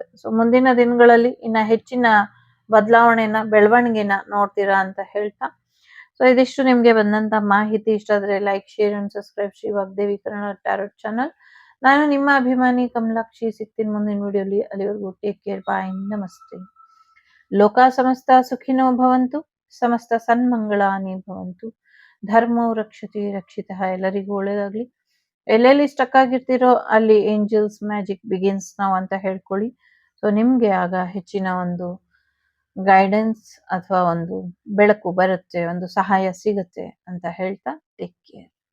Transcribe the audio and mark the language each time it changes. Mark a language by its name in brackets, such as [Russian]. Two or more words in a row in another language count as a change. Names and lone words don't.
[Kannada] ಸೊ ಮುಂದಿನ ದಿನಗಳಲ್ಲಿ ಇನ್ನ ಹೆಚ್ಚಿನ ಬೆಳವಣಿಗೆನ ನೋಡ್ತೀರಾ ಅಂತ ಹೇಳ್ತಾ, ಸೊ ಇದಿಷ್ಟು ನಿಮ್ಗೆ ಬಂದಂತ ಮಾಹಿತಿ. ಇಷ್ಟ ಆದ್ರೆ [English] like, share and subscribe [Kannada] ಶ್ರೀ ವಾಗ್ದೇವಿ ಕನ್ನಡ ಟ್ಯಾರೋಟ್ ಚಾನಲ್. ನಾನು ನಿಮ್ಮ ಅಭಿಮಾನಿ ಕಮಲಾಕ್ಷಿ. ಸಿಗ್ತೀನಿ ಮುಂದಿನ ವಿಡಿಯೋಲಿ. ಅಲ್ಲಿವರೆಗೂ [English] take care. [Kannada] ಬಾಯ್. ನಮಸ್ತೆ. [Sanskrit] ಲೋಕ ಸಮಸ್ತ ಸುಖಿನೋ ಭವಂತು. ಸಮಸ್ತ ಸನ್ಮಂಗಳಾನಿ ಭವಂತು. ಧರ್ಮೋ ರಕ್ಷತಿ ರಕ್ಷಿತಃ. [Kannada] ಎಲ್ಲರಿಗೂ ಒಳ್ಳೇದಾಗ್ಲಿ. ಎಲ್ಲೆಲ್ಲಿ ಸ್ಟಕ್ ಆಗಿರ್ತೀರೋ ಅಲ್ಲಿ [English] angels magic begins [Kannada] ನಾವು ಅಂತ ಹೇಳ್ಕೊಳ್ಳಿ. ಸೊ ನಿಮ್ಗೆ ಆಗ ಹೆಚ್ಚಿನ ಒಂದು ಗೈಡೆನ್ಸ್ ಅಥವಾ ಒಂದು ಬೆಳಕು ಬರುತ್ತೆ, ಒಂದು ಸಹಾಯ ಸಿಗುತ್ತೆ ಅಂತ ಹೇಳ್ತಾ [English] take care.